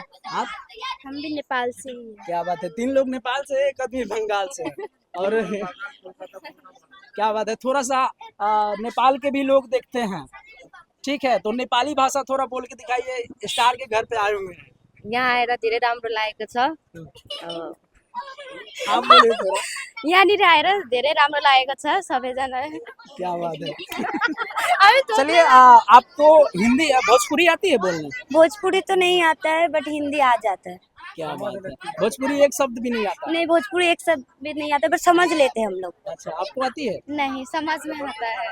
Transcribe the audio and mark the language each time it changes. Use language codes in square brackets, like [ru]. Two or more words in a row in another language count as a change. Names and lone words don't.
[hi] आप? हम भी नेपाल से ही हैं। क्या बात है। 3 लोग नेपाल से, एक आदमी बंगाल से है। और क्या बात है। थोड़ा सा नेपाल के भी लोग देखते हैं, ठीक है? तो नेपाली भाषा थोड़ा बोल के दिखाइए। स्टार के घर पे आए हुए हैं। [ne] यहाँ आएर धेरै राम्रो लागेको छ। [hi] आप बोलिए थोड़ा। [ne] यहाँनिर आएर धेरै राम्रो लागेको छ सबैजना। [hi] क्या बात है। अभी तो चलिए आपको हिंदी भोजपुरी आती है बोलने? भोजपुरी तो नहीं आता है, बट हिंदी आ जाता है। क्या बात है। भोजपुरी एक शब्द भी नहीं आता? नहीं, भोजपुरी एक शब्द भी नहीं आता, बट समझ लेते हैं हम लोग। अच्छा, आपको आती है? नहीं, समझ में आता है।